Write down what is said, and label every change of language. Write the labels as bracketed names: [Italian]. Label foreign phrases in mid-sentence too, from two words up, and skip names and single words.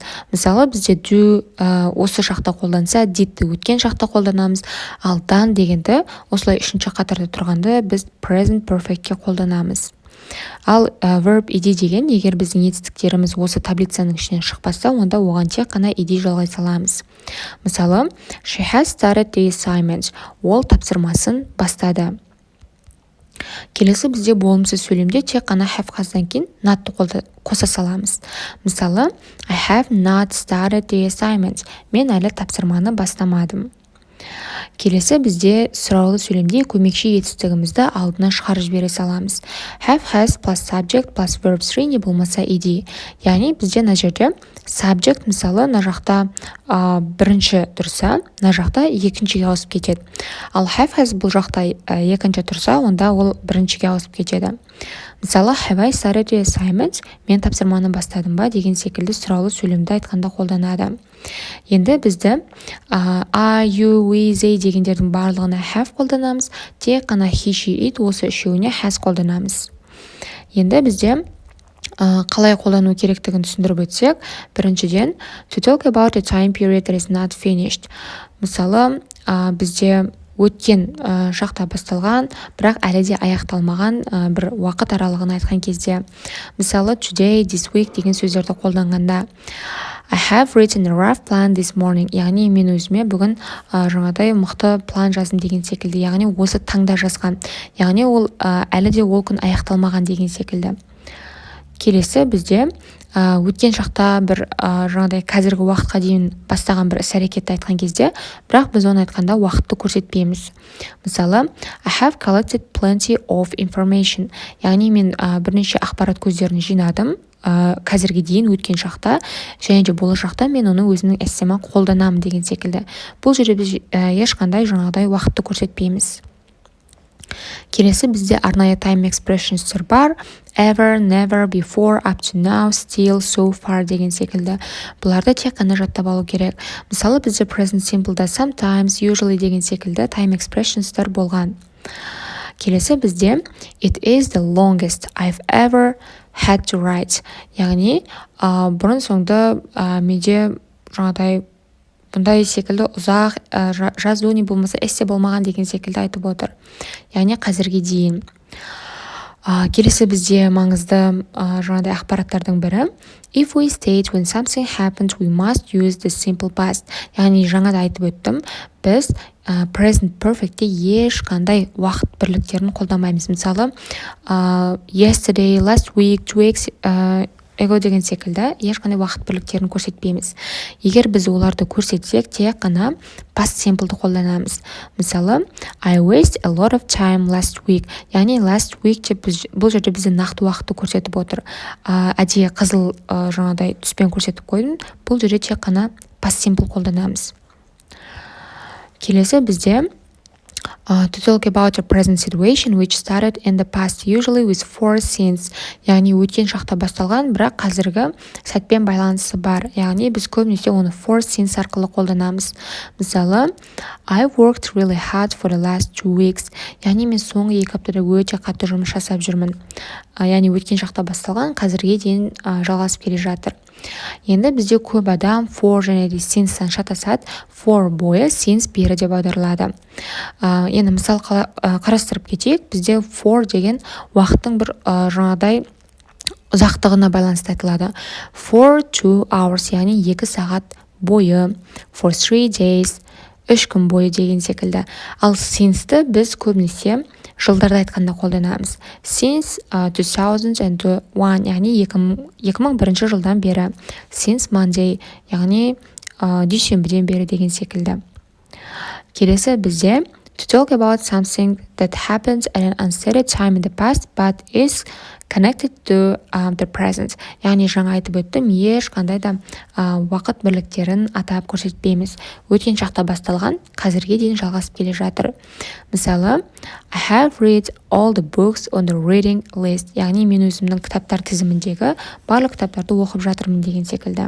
[Kazakh] Мысалы, бізде do осы шақта қолданса, did-ті өткен шақта қолданамыз, ал done дегенді осылай үшінші қатарда тұрғанды біз [English] present perfect-ке [Kazakh] қолданамыз. Ал [English] verb ed [Kazakh] деген, егер біздің етістіктеріміз осы таблицаның ішінен шықпаса, онда оған тек қана ed жалғай саламыз. Мысалы, [English] she has started the assignment. [Kazakh] Ол тапсырмасын бастады. Келесі бізде болымсыз сөйлемде тек қана have қаздан кейін notты қоса саламыз. Мысалы, [English] I have not started the assignment. [Kazakh] Мен әлі тапсырманы бастамадым. Келесі бізде сұраулы сөйлемде көмекші етістігімізді алдына шығарып жібере саламыз. [English] Have, has plus subject plus verb 3 [Kazakh] не болмаса [English] ed. [Kazakh] Яғни бізде мына жерде subject мысалы мына жақта бірінші тұрса, мына жақта екіншіге ауысып кетеді. Ал [English] have, has [Kazakh] бұл жақта екінші тұрса, онда ол біріншіге ауысып кетеді. Мысалы, [English] have I started the assignment? [Kazakh] Мен тапсырманы бастадым ба деген секілді сұраулы сөйлемді айтқанда қолданады. Енді бізді [English] I, you, we, they [Kazakh] дегендердің барлығына have қолданамыз, тек қана [English] he, she, it [Kazakh] осы үшеуіне has қолданамыз. Енді бізде қалай қолдану керектігін түсіндіріп өтсек, біріншіден [English] to talk about a time period that is not finished. [Kazakh] Мысалы, бізде өткен шақта басталған, бірақ әлі де аяқталмаған бір уақыт аралығын айтқан кезде. Мысалы, [English] today, this week [Kazakh] деген сөздерді қолданғанда [English] I have written a rough plan this morning. [Kazakh] Яғни мен өзіме бүгін жаңадай мықты план жаздым деген секілді. Яғни осы таңда жазған. Яғни ол әлі де ол күн аяқталмаған деген секілді. Келесі бізде өткен шақта бір жаңадай қазіргі уақытқа дейін бастаған бір іс-әрекетті айтқан кезде, бірақ біз оны айтқанда уақытты көрсетпейміз. Мысалы, [English] I have collected plenty of information. [Kazakh] Яғни мен бірнеше ақпарат көздерін жинадым қазірге дейін өткен шақта, және де болашақта мен оны өзімнің істеме қолданамын деген секілді. Бұл жерде біз ешқандай жаңағыдай уақытты көрсетпейміз. Келесі бізде арнайы [English] time expressions [Kazakh] бар. [English] Ever, never, before, up to now, still, so far [Kazakh] деген секілді. Бұларды тек қана жаттап алу керек. Мысалы, бізде [English] present simple'да sometimes, usually [Kazakh] деген секілді [English] time expressions'тар [Kazakh] болған. Келесі бізде [English] it is the longest I've ever had to write. [Kazakh] Яғни, бұрын соңды менде жаңағыдай бұндай секілді ұзақ жазу не болмаса эссе болмаған деген секілді айтып отыр. Яғни қазірге дейін. Келесі бізде маңызды жаңағыдай ақпараттардың бірі. [English] If we state when something happened, we must use the simple past. [Kazakh] Яғни жаңада айтып өттім, біз [English] present perfectте [Kazakh] ешқандай уақыт бірліктерін қолдамаймыз. Мысалы, [English] yesterday, last week, 2 weeks ego [Kazakh] деген секілді ешқандай уақыт бірліктерін көрсетпейміз. Егер біз оларды көрсетсек, тек қана [English] past simple'ды [Kazakh] қолданамыз. Мысалы, [English] I wasted a lot of time last week. [Kazakh] Яғни [English] last week [Kazakh] деп бұл жерде бізде нақты уақытты көрсетіп отыр. Әдейі қызыл жаңағыдай түспен көрсетіп қойдым. Бұл жерде тек қана [English] past simple [Kazakh] қолданамыз. Келесі бізде [English] to talk about a present situation which started in the past, usually with 4 since. [Kazakh] Яғни өткен шақта басталған, бірақ қазіргі сәтпен байланысы бар. Яғни біз көбінесе оны 4 since арқылы қолданамыз. Мысалы, [English] I worked really hard for the last 2 weeks. [Kazakh] Яғни мен соңғы 2 аптада өте қатты жұмыс жасап жүрмін. Яғни өткен шақта басталған, қазірге дейін жалғасып келе жатыр. Енді бізде көп адам for және де since-тан шатасады. For бойы, since бері деп аударылады. Енді мысал қарастырып кетейік. Бізде for деген уақыттың бір жаңағыдай ұзақтығына байланысты айтылады. [English] For 2 hours, [Kazakh] яғни 2 сағат бойы. [English] For 3 days, [Kazakh] 3 күн бойы деген секілді. Ал since-ті біз көбінесе жылдарды айтқанда қолданамыз. Since 2001, яғни 2001 жылдан бері. [English] Since Monday, [Kazakh] яғни дүйсенбіден бері деген секілді. Келесі бізде [English] To talk about something that happened at an unstated time in the past but is connected to the present. [Kazakh] Яғни жаңа айтып өттім, ешқандай да уақыт бірліктерін атап көрсетпейміз. Өткен шақта басталған, қазірге дейін жалғасып келе жатыр. Мысалы, [English] I have read all the books on the reading list. [Kazakh] Яғни мен өзімнің кітаптар тізіміндегі барлық кітаптарды оқып жатырмын деген секілді.